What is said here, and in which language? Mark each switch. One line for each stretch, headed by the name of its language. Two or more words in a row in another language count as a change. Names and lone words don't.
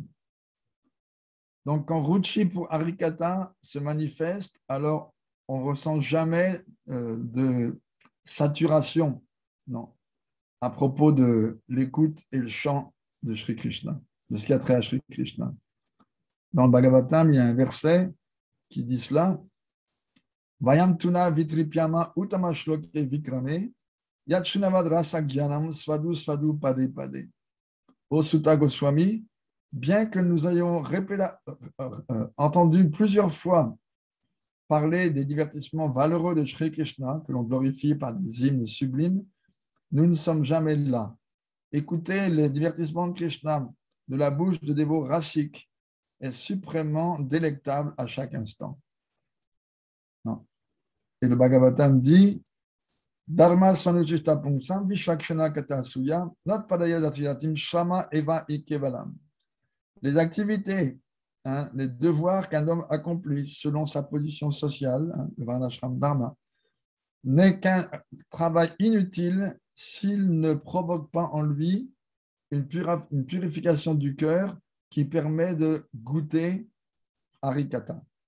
French: Donc, quand Ruchi pour Harikata se manifeste, alors on ne ressent jamais de saturation, non, à propos de l'écoute et le chant de Sri Krishna, de ce qui a trait à Sri Krishna. Dans le Bhagavatam, il y a un verset qui dit cela.
Sanskrit: Vayam tuna vitripyama utama shloke vikrame yachunavad rasa gyanam svadu svadu pade pade.
French: Ô Sutta Goswami, bien que nous ayons entendu plusieurs fois parler des divertissements valeureux de Sri Krishna, que l'on glorifie par des hymnes sublimes, nous ne sommes jamais là. Écouter les divertissements de Krishna de la bouche de dévots rasiques est suprêmement délectable à chaque instant. Non. Et le Bhagavatam dit
Sanskrit: Dharma svanuchishta pungsam vishakshana katasuya nat padaya datriyatim shama eva ikevalam.
French: Les activités, hein, les devoirs qu'un homme accomplit selon sa position sociale, hein, le varnashram dharma, n'est qu'un travail inutile s'il ne provoque pas en lui une purification du cœur qui permet de goûter Harikata.